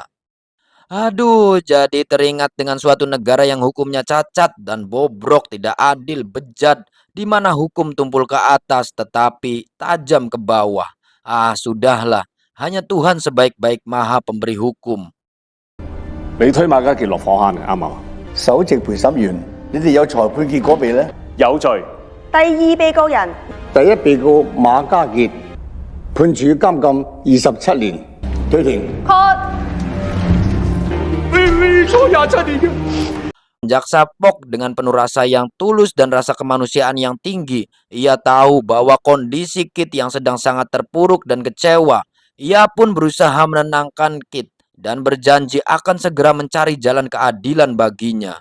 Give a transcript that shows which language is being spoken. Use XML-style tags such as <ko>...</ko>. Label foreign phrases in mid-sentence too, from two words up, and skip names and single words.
<id>Aduh, jadi teringat dengan suatu negara yang hukumnya cacat dan bobrok, tidak adil, bejat, di mana hukum tumpul ke atas tetapi tajam ke bawah. Ah, sudahlah, hanya Tuhan sebaik-baik Maha Pemberi hukum.</id> <yue>你推馬家傑落火坑嘅，啱唔啱？首席陪審員，你哋有裁判結果未呢？有罪。第二被告人第一被告馬家傑判處監禁27年，退庭。 Cut。</yue> <id>Jaksa Pok dengan penuh rasa yang tulus dan rasa kemanusiaan yang tinggi, ia tahu bahwa kondisi Kit yang sedang sangat terpuruk dan kecewa. Ia pun berusaha menenangkan Kit dan berjanji akan segera mencari jalan keadilan baginya.</id>